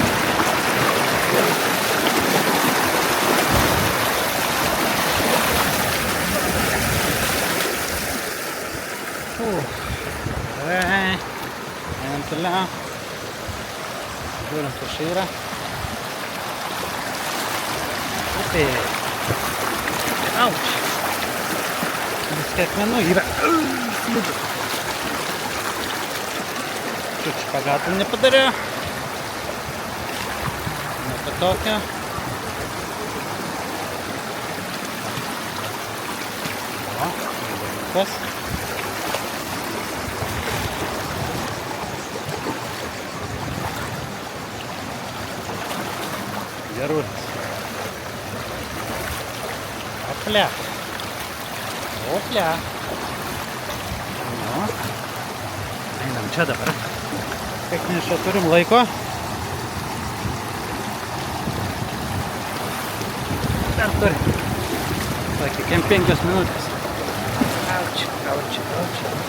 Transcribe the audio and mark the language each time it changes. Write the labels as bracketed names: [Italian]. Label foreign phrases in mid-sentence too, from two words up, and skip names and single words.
[Lithuanian] Gerai. Einam toliau. Žiūrim, kur čia yra. Upė. Auč. Viskai akmenų yra. Slidu. [Russian] Чуть шпагату не подарю. На потоке. О, раз. Берусь. Опля. Опля. [Lithuanian] Nu. Einam čia dabar. Kiek mes čia turim laiko? Dar turim. Kiek 5 minutės. Auč, auč, auč, auč.